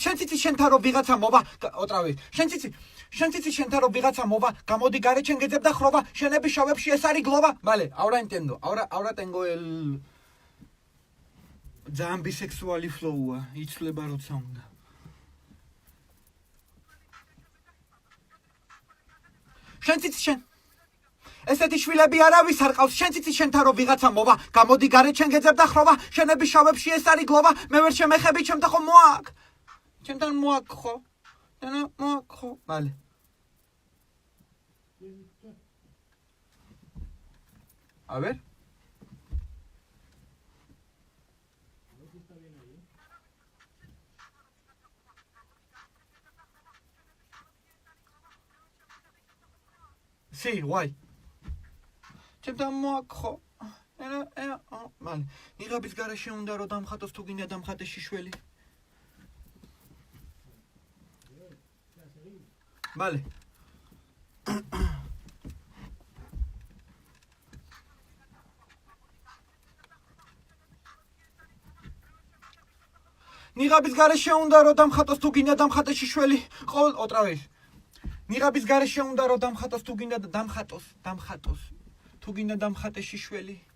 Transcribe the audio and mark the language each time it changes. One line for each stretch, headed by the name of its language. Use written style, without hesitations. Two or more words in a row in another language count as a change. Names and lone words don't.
Georgian: შენ ციცი შენთან რო ვიღაცა მოვა,
Spanish: otra vez.
Georgian: შენ ციცი შენთან რო ვიღაცა მოვა, გამოდი გარე ჩენ გეძებ და ხროვა, შენები შავებში ეს არის გლოვა.
Spanish: Vale, ahora entiendo. Ahora tengo el
Georgian: ძალიან ბისექსუალი flow-ა, იცვლება როცა უნდა. შენ ციცი შენ ესეთი შვილები არავის არ ყავს. შენ ციცი შენთან რო ვიღაცა მოვა, გამოდი გარე ჩენ გეძებ და ხროვა, შენები შავებში ეს არის გლოვა, მე ვერ შემეხები ჩემთან ხო მოაკ. ჩემთან მოაკ ხო? მოაკ ხო?
Spanish: Vale. A ver. Sí, guay.
Georgian: ჩემთან მოაკ ხო? Vale. ნიღაბის გარეშე უნდა რომ დამხატოს თუ გინდა დამხატე შიშველი.
Spanish: Vale.
Georgian: ნიღაბის გარეშე უნდა რომ დამხატოს თუ გინდა დამხატე შიშველი.
Spanish: ყოველ otra vez.
Georgian: ნიღაბის გარეშე უნდა რომ დამხატოს თუ გინდა დამხატოს. თუ გინდა დამხატე შიშველი.